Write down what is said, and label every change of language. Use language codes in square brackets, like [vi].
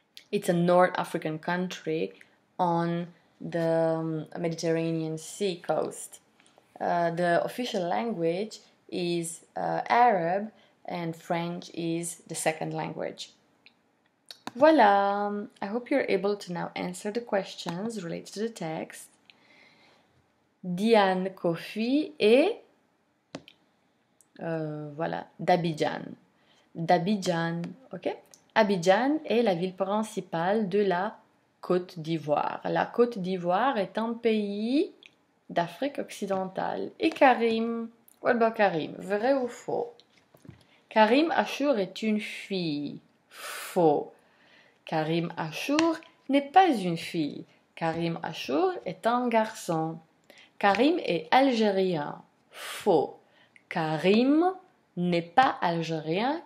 [en] It's a North African country on the Mediterranean Sea coast. The official language is Arab, and French is the second language. [fr] Voilà! [en] I hope you're able to now answer the questions related to the text. [fr] Diane Kofi est voilà, d'Abidjan. D'Abidjan, ok? Abidjan est la ville principale de la Côte d'Ivoire. La Côte d'Ivoire est un pays d'Afrique occidentale. Et Karim, [en] what about Karim? [fr] Vrai ou faux? Karim Achour est une fille. Faux. Karim Achour n'est pas une fille. Karim Achour est un garçon. Karim est algérien. Faux. Karim n'est pas algérien.